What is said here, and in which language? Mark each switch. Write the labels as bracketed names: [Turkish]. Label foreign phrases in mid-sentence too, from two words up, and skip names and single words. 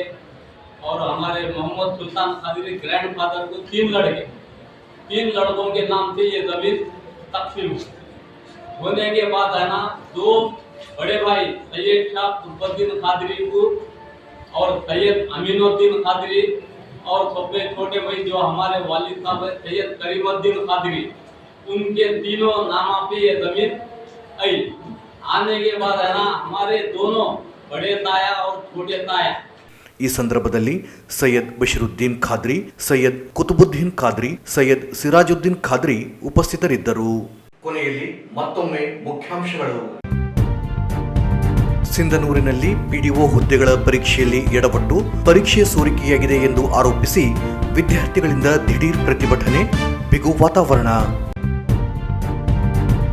[Hindi] और हमारे मोहम्मद सुल्तान खादरी ग्रैंडफादर को 3 लड़कों के नाम से ये जमीन तकसीम होने के बाद है ना 2 बड़े भाई सैयद शाह कुतुबुद्दीन खादरी को और सैयद अमीनुद्दीन खादरी और सबसे छोटे भाई जो हमारे वालिद साहब है सैयद करीमुद्दीन खादरी, उनके तीनों नामा पे ये जमीन आई। आने के बाद है ना हमारे दोनों बड़े ताया और छोटे ताया [Kannada] ಈ ಸಂದರ್ಭದಲ್ಲಿ ಸೈಯದ್ ಬಶೀರುದ್ದೀನ್ ಖಾದ್ರಿ, ಸೈಯದ್ ಕುತುಬುದ್ದೀನ್ ಖಾದ್ರಿ, ಸೈಯದ್ ಸಿರಾಜುದ್ದೀನ್ ಖಾದ್ರಿ ಉಪಸ್ಥಿತರಿದ್ದರು. ಕೊನೆಯಲ್ಲಿ ಮತ್ತೊಮ್ಮೆ ಮುಖ್ಯಾಂಶಗಳು. ಸಿಂಧನೂರಿನಲ್ಲಿ ಪಿಡಿಒ ಹುದ್ದೆಗಳ ಪರೀಕ್ಷೆಯಲ್ಲಿ ಎಡವಟ್ಟು, ಪರೀಕ್ಷೆ ಸೋರಿಕೆಯಾಗಿದೆ ಎಂದು ಆರೋಪಿಸಿ ವಿದ್ಯಾರ್ಥಿಗಳಿಂದ ದಿಢೀರ್ ಪ್ರತಿಭಟನೆ, ಬಿಗು ವಾತಾವರಣ.